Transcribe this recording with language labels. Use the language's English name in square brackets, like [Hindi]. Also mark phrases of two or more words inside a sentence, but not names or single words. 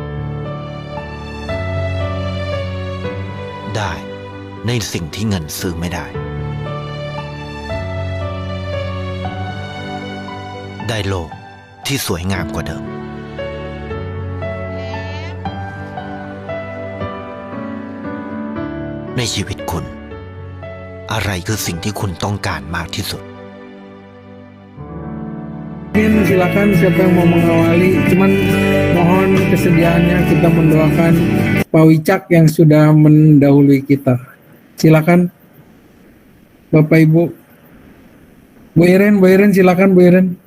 [Thai] ได้ในสิ่งที่เงินซื้อไม่ได้ได้โลกที่สวยงามกว่าเดิมในชีวิตคุณอะไรคือสิ่งที่คุณต้องการมากที่สุด [Indonesian] Mungkin silakan siapa yang mau mengawali, cuman mohon kesediaannya kita mendoakan Pak Wicak yang sudah mendahului kita. Silakan Bapak Ibu. Bu Iren silakan Bu Iren.